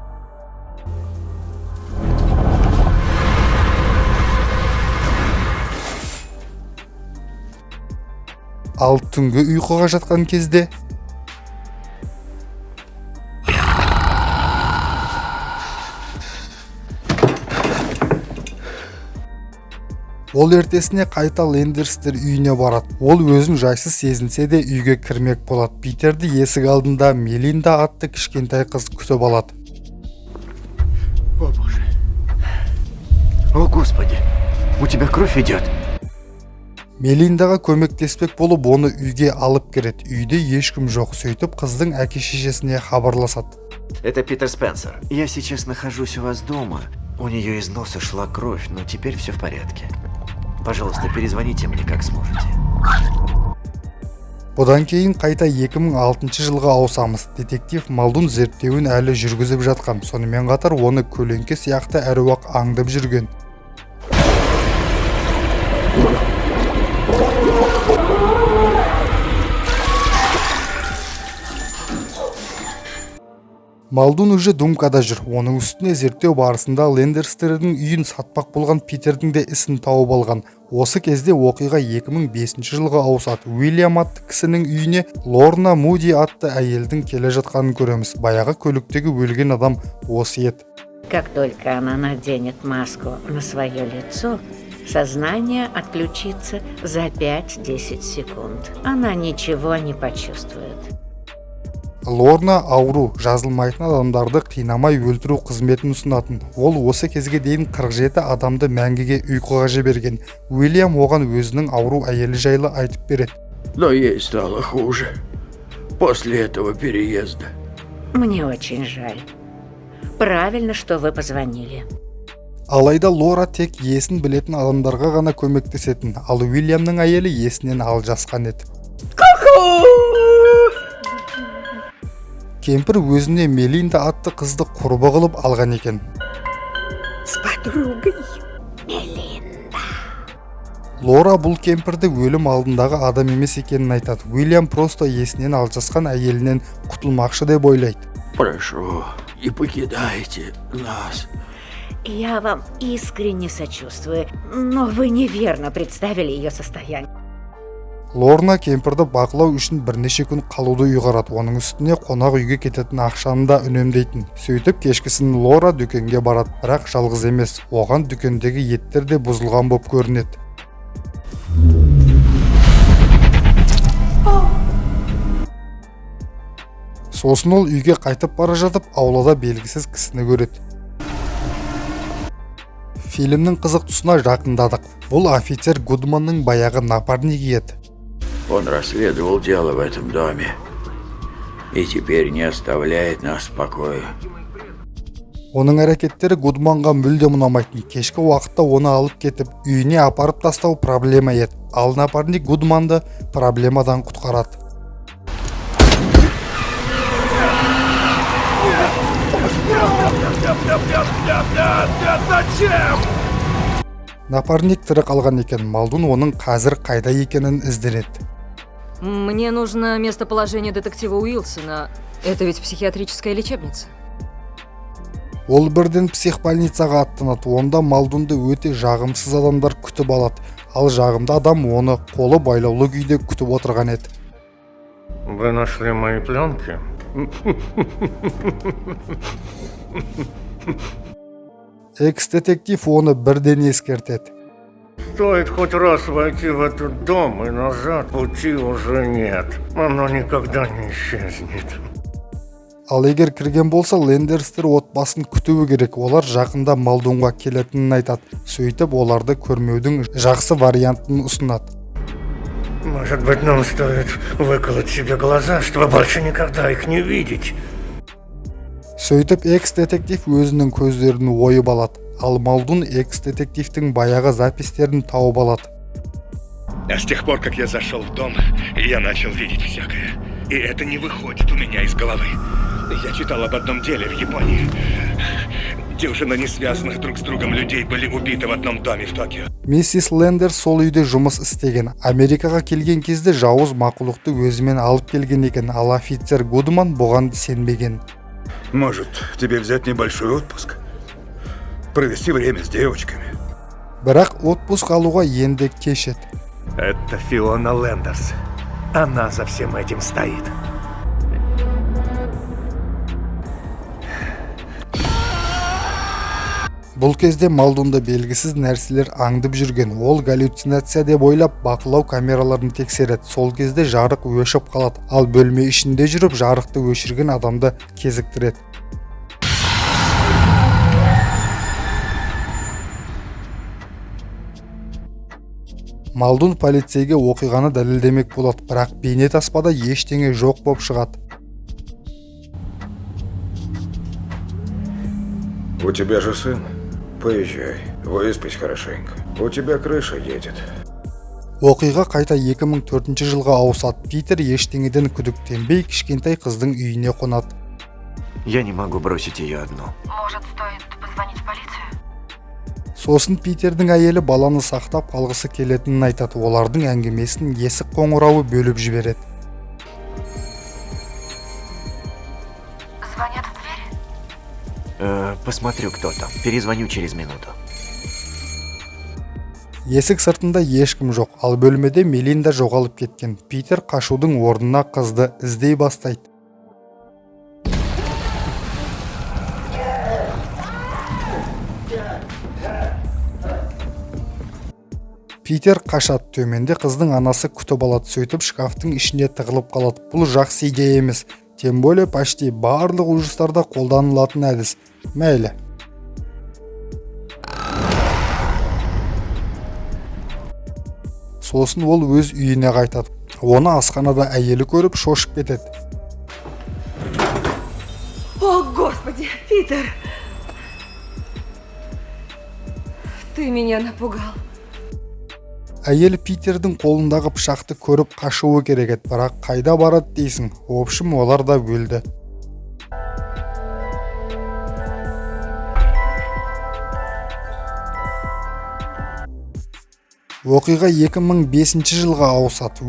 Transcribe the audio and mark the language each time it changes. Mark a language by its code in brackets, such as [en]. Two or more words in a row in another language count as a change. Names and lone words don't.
[kk] Ал түнгі ұйқыға жатқан кезде ол ертесіне қайта Лендерстер үйіне барады. Ол өзін жайсыз сезінсе де үйге кірмек болады. Питерді есік алдында Мелинда атты кішкентай қыз күтіп алады. [ru] О боже. О господи. У тебя кровь идет. [kk] Мелиндаға көмектеспек болып оны үйге алып кіреді. Үйде ешкім жоқ. Сөйтіп қыздың әке-шешесіне хабарласады. [ru] Это Питер Спенсер. Я сейчас нахожусь у вас дома. У нее из носа шла кровь, но теперь все в порядке. Пожалуйста, перезвоните мне как сможете. [kk] Бұдан кейін қайта 2006 жылға ауысамыз. Детектив Малдун зерттеуін әлі жүргізіп жатқан. Сонымен қатар оны көлеңке сияқты әруақ аңдып жүрген. Малдун уже думкада жүр. Оның үстіне зерттеу барысында Лендерстердің үйін сатпақ болған Питердің де ісін тауып алған. Осы кезде оқиға 2005 жылға ауысады. Уильям атты кісінің үйіне Лорна Муди атты әйелдің келе жатқанын көреміз. Баяғы көліктегі өлген адам осы еді. [ru] Как только она наденет маску на свое лицо, сознание отключится за 5-10 секунд. Она ничего не почувствует. [kk] Лорна ауру, жазылмайтын адамдарды қинамай өлтіру қызметін ұсынатын. Ол осы кезге дейін 47 адамды мәңгіге ұйқыға жіберген. Уильям оған өзінің ауру әйелі жайлы айтып береді. [ru] Но ей стало хуже после этого переезда. Мне очень жаль. Правильно, что вы позвонили. [kk] Алайда Лора тек есін білетін адамдарға ғана көмектесетін, ал Уильямның әйелі есінен алжасқан еді. Кемпір өзіне Мелинда атты қызды құрбы қылып алған екен. [ru] С подругой. [kk] Лора бұл кемпірді өлім алдындағы адам емес екенін айтады. Уильям просто есінен алжасқан әйелінен құтылмақшы деп ойлайды. [ru] Прошу, не покидайте нас. Я вам искренне сочувствую, но вы неверно представили ее состояние. [kk] Лорна кемпірді бақылау үшін бірнеше күн қалуды ұйғарады. Оның үстіне қонақ үйге кететін ақшаны да үнемдейтін. Сөйтіп кешкісін Лора дүкенге барады, бірақ жалғыз емес. Оған дүкендегі еттер де бұзылған боп көрінеді. Сосын ол үйге қайтып бара жатып, аулада белгісіз кісіні көреді. Фильмнің қызық тұсына жақындадық. Бұл офицер Гудманның баяғы напарнигі еді. [ru] Он расследовал дело в этом доме и теперь не оставляет нас в покое. [kk] Оның әрекеттері Гудманға мүлдем ұнамайтын. Кешкі уақытта оны алып кетіп, үйіне апарып тастау проблема еді. Ал напарник Гудманды проблемадан құтқарады. Напарник тірі қалған екен. Малдун оның қазір қайда екенін ізденеді. [ru] Мне нужно местоположение детектива Уилсона. Это ведь психиатрическая лечебница. [kk] Ол бірден психбольницаға аттанады. Онда Малдунды өте жағымсыз адамдар күтіп алады. Ал жағымды адам оны қолы байлаулы күйде күтіп отырған еді. [ru] Вы нашли мои пленки? [kk] Экс-детектив оны бірден ескертеді. [ru] Стоит хоть раз войти в этот дом, и назад пути уже нет. Оно никогда не исчезнет. [kk] Ал егер кірген болса, Лендерстер отбасын күтуі керек. Олар жақында Малдунға келетінін айтады. Сөйтіп, оларды көрмеудің жақсы вариантын ұсынады. [ru] Может быть, нам стоит выколоть себе глаза, чтобы больше никогда их не видеть. [kk] Сөйтіп, экс-детектив өзінің көздерін ойып алады. Ал Малдун экс-детективтің баяғы запистерін тауып алады. [ru] А с тех пор, как я зашел в дом, я начал видеть всякое. И это не выходит у меня из головы. Я читал об одном деле в Японии. Дюжина несвязанных друг с другом людей были убиты в одном доме в Токио. [kk] Миссис Лендер сол үйде жұмыс істеген. Америкаға келген кезде жауыз мақұлықты өзімен алып келген екен, ал офицер Гудман бұған сенбеген. [ru] Может, тебе взять небольшой отпуск? Провести время с девочками? [kk] Бірақ отпуск алуға енді кеш еді. [ru] Это Фиона Лендерс. Она за всем этим стоит. [kk] Бұл кезде Малдунда белгісіз нәрселер аңдып жүрген. Ол галлюцинация деп ойлап бақылау камераларын тексереді. Сол кезде жарық өшіп қалады, ал бөлме ішінде жүріп жарықты өшірген адамды кезіктіреді. Малдун полицейге оқиғаны дәлелдемек болады, бірақ бейнетаспада ештеңе жоқ болып шығады. [ru] У тебя же сын? Поезжай, выспись хорошенько. У тебя крыша едет. [kk] Оқиға қайта 2004 жылға ауысады. Питер ештеңеден күдіктенбей кішкентай қыздың үйіне қонады. [ru] Я не могу бросить ее одну. Может, стоит позвонить в полицию? [kk] Сосын Питердің әйелі баланы сақтап қалғысы келетінін айтады. Олардың әңгімесін есік қоңырауы бөліп жібереді. [ru] Звонят в дверь? Посмотрю, кто там. Перезвоню через минуту. [kk] Есік сыртында ешкім жоқ, ал бөлмеде Мелинда жоғалып кеткен. Питер қашудың орнына қызды іздей бастайды. Питер қашады, төменде қыздың анасы күтіп алады, сөйтіп шкафтың ішіне тығылып қалады. Бұл жақсы идея емес. [ru] Тем более почти [kk] барлық ужастарда қолданылатын әдіс. Мәйлі. Сосын ол өз үйіне қайтады. Оны асханада әйелі көріп шошып кетеді. [ru] О, Господи, Питер! Ты меня напугал. [kk] Әйел Питердің қолындағы пышақты көріп қашуы керек еді, бірақ қайда барады дейсің? [ru] В общем, [kk] олар да өлді. Оқиға 2005 жылға ауысады.